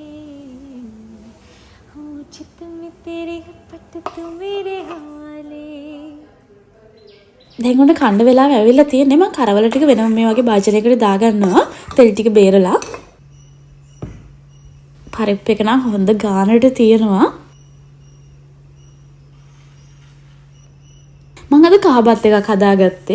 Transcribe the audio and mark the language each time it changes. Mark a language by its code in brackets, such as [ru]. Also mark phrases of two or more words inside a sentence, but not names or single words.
[hi] चित में तेरी है पट तू मेरे हवाले [si] දැන් උඩ කන්න වෙලාව ඇවිල්ලා තියෙන්නේ. මම කරවල ටික වෙනම මේ වගේ භාජනයකට දාගන්නවා. තෙල් ටික බේරලා. පරිප්පු එක නම් හොඳ ගානට තියෙනවා. මම අද කහබත් එකක් හදාගත්තේ.